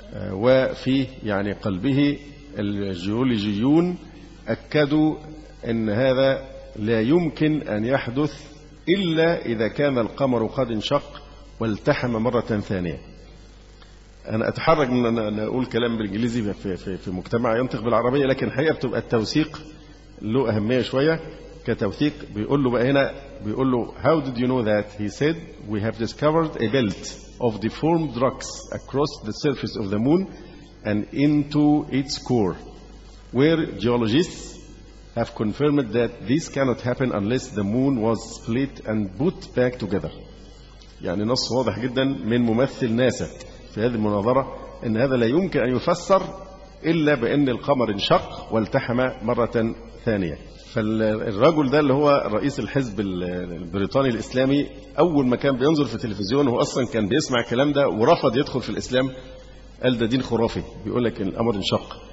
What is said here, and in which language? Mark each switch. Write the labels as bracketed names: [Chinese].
[Arabic] وفي يعني قلبه الجيولوجيون أكدوا أن هذا لا يمكن أن يحدث إلا إذا كان القمر قد انشق والتحم مرة ثانية. أنا أتحرك من أن أقول كلام بالإنجليزي في مجتمع ينطق بالعربية، لكن حقيقة بتبقى التوثيق له أهمية شوية كتوثيق. بيقول له بقى هنا بيقول له [English] How did you know that? He said we have discovered a belt of deformed rocks across the surface of the moon and into its core where geologists have confirmed that this cannot happen unless the moon was split and put back together. [Arabic] يعني نص واضح جدا من ممثل ناسا في هذه المناظرة أن هذا لا يمكن أن يفسر إلا بأن القمر انشق والتحم مرة ثانية. فالرجل ده اللي هو رئيس الحزب البريطاني الإسلامي أول ما كان بينظر في التلفزيون، هو أصلا كان بيسمع الكلام ده ورفض يدخل في الإسلام، قال ده دين خرافي بيقولك إن الأمر انشق.